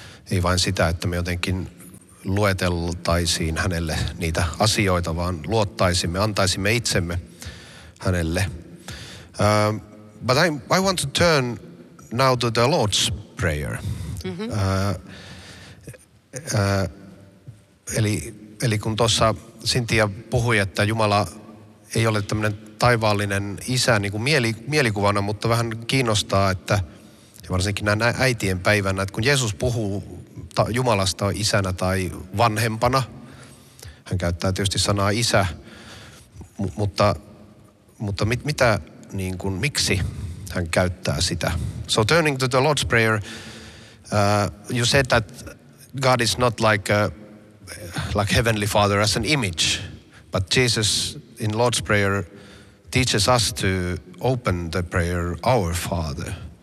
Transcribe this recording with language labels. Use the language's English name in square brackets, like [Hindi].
[Finnish] Ei vain sitä, että me jotenkin lueteltaisiin hänelle niitä asioita, vaan luottaisimme, antaisimme itsemme hänelle. [English] But I want to turn now to the Lord's Prayer. [Finnish] Eli kun tuossa Cynthia puhui, että Jumala ei ole tämmöinen taivaallinen isä niin kuin mielikuvana, mutta vähän kiinnostaa, että varsinkin näin äitien päivänä, että kun Jeesus puhuu Jumalasta isänä tai vanhempana, hän käyttää tietysti sanaa isä, mutta mitä, niin kuin, miksi hän käyttää sitä? [English] So turning to the Lord's Prayer, you said that God is not like Heavenly Father as an image, but Jesus in Lord's Prayer teaches us to open the prayer, Our Father.